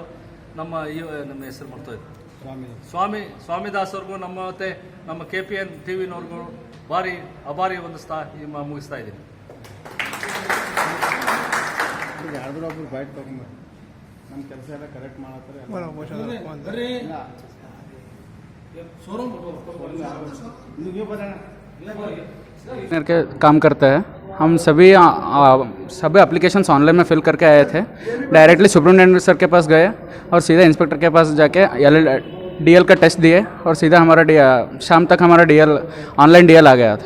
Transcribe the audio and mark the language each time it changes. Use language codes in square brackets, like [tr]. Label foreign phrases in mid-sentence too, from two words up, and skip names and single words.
[kn] ನಮ್ಮ ಹೆಸರು ಮಾಡ್ತಾಯಿದ್ರು ಸ್ವಾಮಿದಾಸ್ ಅವ್ರಿಗೂ ಮತ್ತೆ ನಮ್ಮ KPN TVನವ್ರಿಗೂ ಭಾರಿ ಅಭಾರಿ ಹೊಂದಿಸ್ತಾ ಮುಗಿಸ್ತಾ ಇದ್ದೀನಿ. ನಮ್ಮ ಕೆಲಸ ಎಲ್ಲ ಕರೆಕ್ಟ್ ಮಾಡತ್ತಾರೆ. [hi] के काम करता है। हम सभी [en] applications online [hi] में फिल करके आए थे। [en] directly superintendent sir [hi] के पास गए और सीधा इंस्पेक्टर के पास जाके DL का टेस्ट दिए और सीधा हमारा शाम तक हमारा [en] online DL [hi] आ गया था।